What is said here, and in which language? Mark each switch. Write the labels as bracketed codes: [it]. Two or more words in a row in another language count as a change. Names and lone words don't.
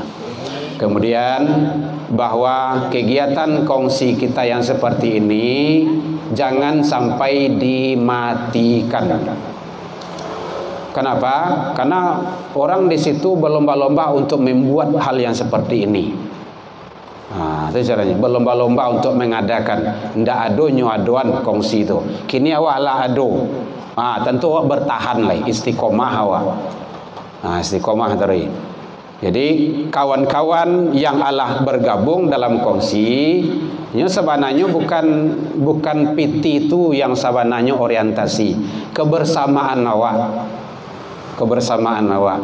[id] Kemudian bahwa kegiatan kongsi kita yang seperti ini jangan sampai dimatikan. Kenapa? Karena orang di situ berlomba-lomba untuk membuat hal yang seperti ini. Itu caranya, berlomba-lomba untuk mengadakan. [min] Ndak ado nyoadoan kongsi itu. Kini awak lah ado. [id] Tentu awak bertahan lah, istiqomah awak. Istiqomah tadi. Jadi kawan-kawan yang Allah bergabung dalam kongsi, ini sebenarnya bukan PT itu yang sebenarnya orientasi kebersamaan awak. Kebersamaan awak.